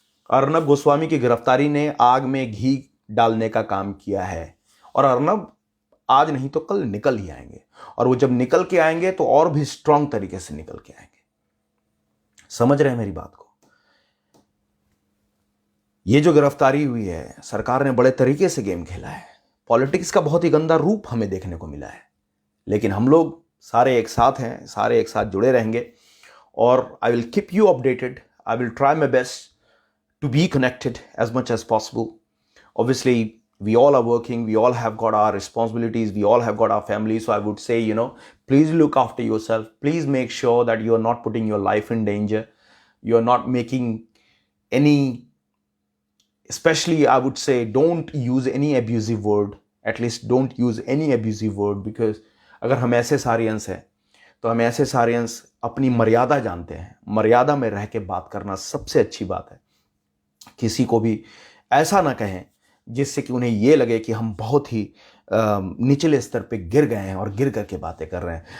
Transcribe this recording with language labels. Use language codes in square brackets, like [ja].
[hi] अर्नब गोस्वामी की गिरफ्तारी ने आग में घी डालने का काम किया है, और अर्नब आज नहीं तो कल निकल ही आएंगे, और वो जब निकल के आएंगे तो और भी स्ट्रांग तरीके से निकल के आएंगे। समझ रहे हैं मेरी बात को? ये जो गिरफ्तारी हुई है, सरकार ने बड़े तरीके से गेम खेला है। पॉलिटिक्स का बहुत ही गंदा रूप हमें देखने को मिला है, लेकिन हम लोग सारे एक साथ हैं, सारे एक साथ जुड़े रहेंगे, और [en] I will keep you updated. I will try my best to be connected as much as possible. Obviously, we all are working, we all have got our responsibilities, we all have got our families. So I would say, please look after yourself. Please make sure that you are not putting your life in danger. You are not making any, especially I would say, don't use any abusive word. At least don't use any abusive word, because [hi] अगर हम ऐसे सारियंस हैं तो हम ऐसे सारियंस अपनी मर्यादा जानते हैं। मर्यादा में रह के बात करना सबसे अच्छी बात है। किसी को भी ऐसा ना कहें जिससे कि उन्हें यह लगे कि हम बहुत ही निचले स्तर पे गिर गए हैं और गिर करके बातें कर रहे हैं।